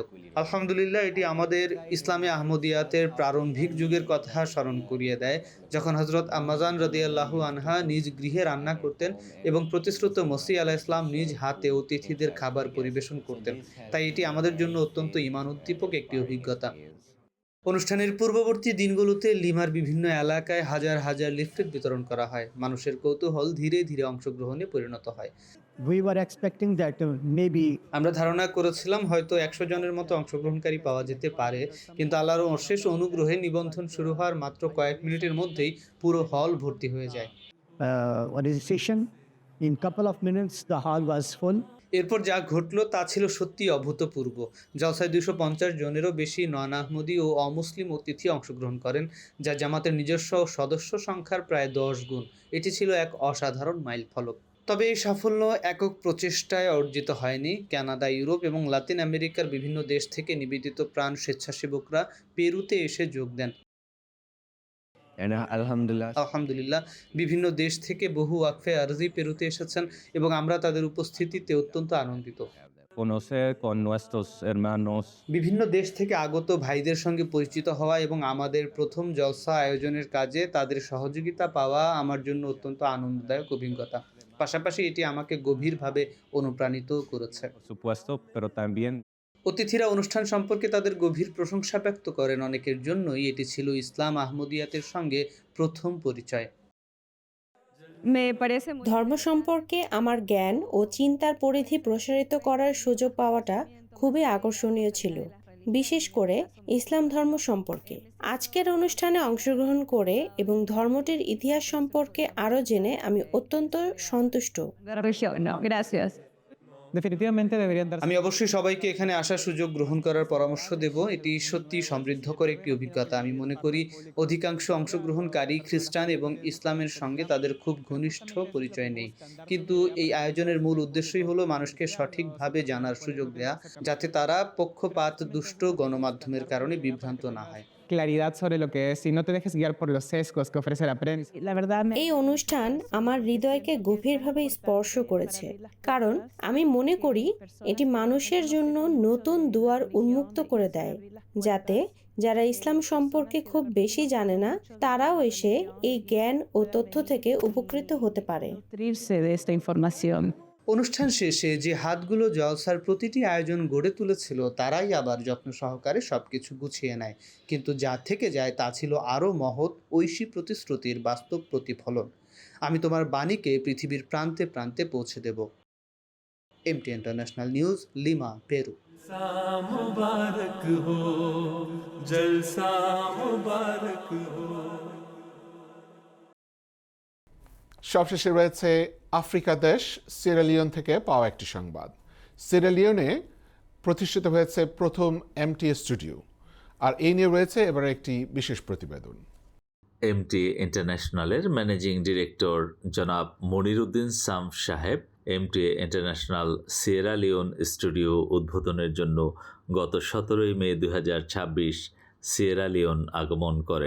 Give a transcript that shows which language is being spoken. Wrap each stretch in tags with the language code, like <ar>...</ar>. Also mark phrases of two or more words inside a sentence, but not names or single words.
<bn>আলহামদুলিল্লাহ, এটি আমাদের ইসলামে আহমদিয়াতের প্রারম্ভিক যুগের কথা স্মরণ করিয়ে দেয়, যখন হযরত আম্মাজান</bn> <ar>رضي الله عنها</ar> <bn>নিজ গৃহে রান্না করতেন এবং প্রতিশ্রুত মসিহ</bn> <ar>عليه السلام</ar> <bn>নিজ হাতে অতিথিদের খাবার পরিবেশন করতেন। তাই এটি আমাদের জন্য অত্যন্ত ঈমান উদ্দীপক একটি অভিজ্ঞতা। অনুষ্ঠানের পূর্ববর্তী দিনগুলোতে লিমার বিভিন্ন এলাকায় হাজার হাজার লিফলেট বিতরণ করা হয়। মানুষের কৌতূহল ধীরে ধীরে অংশগ্রহণে পরিণত হয়।</bn> <en>We were expecting that maybe</en> <bn>আমরা ধারণা করেছিলাম হয়তো 100 জনের মতো অংশগ্রহণকারী পাওয়া যেতে পারে, কিন্তু আল্লাহর অশেষ অনুগ্রহে নিবন্ধন শুরু হওয়ার মাত্র কয়েক মিনিটের মধ্যেই পুরো হল ভর্তি হয়ে যায়।</bn> <en>registration In couple of minutes, the hall was full.</en> <bn>এরপর যা ঘটল তা ছিল সত্যি অভূতপূর্ব। জলসায় 250 জনেরও বেশি নন আহমদি ও অমুসলিম অতিথি অংশগ্রহণ করেন, যা জামাতের নিজস্ব সদস্য সংখ্যার প্রায় 10 গুণ। এটি ছিল এক অসাধারণ মাইলফলক। তবে এই সাফল্য একক প্রচেষ্টায় অর্জিত হয়নি। কানাডা, ইউরোপ এবং লাতিন আমেরিকার বিভিন্ন দেশ থেকে নিবেদিত প্রাণ স্বেচ্ছাসেবকরা পেরুতে এসে যোগ দেন।</bn> <en>And Alhamdulillah,</en> <bn>আলহামদুলিল্লাহ, বিভিন্ন দেশ থেকে বহু ওয়াকফে আরজি পেরুতে এসেছেন এবং আমরা তাদের উপস্থিতিতে অত্যন্ত আনন্দিত।</bn> <es>conocer con nuestros hermanos.</es> <bn>বিভিন্ন দেশ থেকে আগত ভাইদের সঙ্গে পরিচিত হওয়া এবং আমাদের প্রথম জলসা আয়োজনের কাজে তাদের সহযোগিতা পাওয়া আমার জন্য অত্যন্ত আনন্দদায়ক অভিজ্ঞতা। পাশাপাশি এটি আমাকে গভীরভাবে অনুপ্রাণিত করেছে।</bn> <es>Por supuesto, pero también</es> <bn>অতিথিরা অনুষ্ঠান সম্পর্কে তাদের গভীর প্রশংসা ব্যক্ত করেন। অনেকের জন্যই এটি ছিল ইসলাম আহমদিয়াতের সঙ্গে প্রথম পরিচয়। ধর্ম সম্পর্কে আমার জ্ঞান ও চিন্তার পরিধি প্রসারিত করার সুযোগ পাওয়াটা খুবই আকর্ষণীয় ছিল, বিশেষ করে ইসলাম ধর্ম সম্পর্কে। আজকের অনুষ্ঠানে অংশগ্রহণ করে এবং ধর্মটির ইতিহাস সম্পর্কে আরও জেনে আমি অত্যন্ত সন্তুষ্ট।</bn> <es>Definitivamente deberían darse.</es> <bn>আমি অবশ্যই সবাইকে এখানে আসার সুযোগ গ্রহণ করার পরামর্শ দেব। এটি সত্যি সমৃদ্ধকর একটি অভিজ্ঞতা। আমি মনে করি অধিকাংশ অংশগ্রহণকারী খ্রিস্টান এবং ইসলামের সঙ্গে তাদের খুব ঘনিষ্ঠ পরিচয় নেই, কিন্তু এই আয়োজনের মূল উদ্দেশ্যই হলো মানুষকে সঠিকভাবে জানার সুযোগ দেয়া, যাতে তারা পক্ষপাত দুষ্ট গণমাধ্যমের কারণে বিভ্রান্ত না হয়।</bn> <es>Claridad sobre lo que es y no te dejes guiar por los sesgos que ofrece la prensa. La verdad,</es> <bn>এই অনুষ্ঠান আমার হৃদয়কে গভীরভাবে স্পর্শ করেছে, কারণ আমি মনে করি এটি মানুষের জন্য নতুন দুয়ার উন্মুক্ত করে দেয়, যাতে যারা ইসলাম সম্পর্কে খুব বেশি জানে না তারাও এসে এই জ্ঞান ও তথ্য থেকে উপকৃত হতে পারে।</bn> <es>nutrirse de esta información.</es> <bn>অনুষ্ঠান শেষে যে হাতগুলো জলসার প্রতিটি আয়োজন গড়ে তুলেছিল তারাই আবার যত্ন সহকারে সবকিছু গুছিয়ে নেয়, কিন্তু যা থেকে যায় তা ছিল আরও মহৎ ঐশী প্রতিশ্রুতির বাস্তব প্রতিফলন। আমি তোমার বাণীকে পৃথিবীর প্রান্তে প্রান্তে পৌঁছে দেব। এমটি ইন্টারন্যাশনাল নিউজ, লিমা, পেরু।</bn> <ur>جلسہ مبارک ہو، جلسہ مبارک ہو.</ur> <bn>সবশেষে রয়েছে আফ্রিকা দেশ সিয়েরালিওন থেকে পাওয়া একটি সংবাদ। সিয়েরালিওনে প্রতিষ্ঠিত হয়েছে প্রথম এমটি স্টুডিও, আর এই নিয়ে রয়েছে এবার একটি বিশেষ প্রতিবেদন। এমটি ইন্টারন্যাশনালের ম্যানেজিং ডিরেক্টর জনাব মনিরুদ্দিন সাম সাহেব এমটি ইন্টারন্যাশনাল সিয়েরা লিওন স্টুডিও উদ্বোধনের জন্য গত 17 মে 2026 সিয়েরা লিওন আগমন করেন।</bn>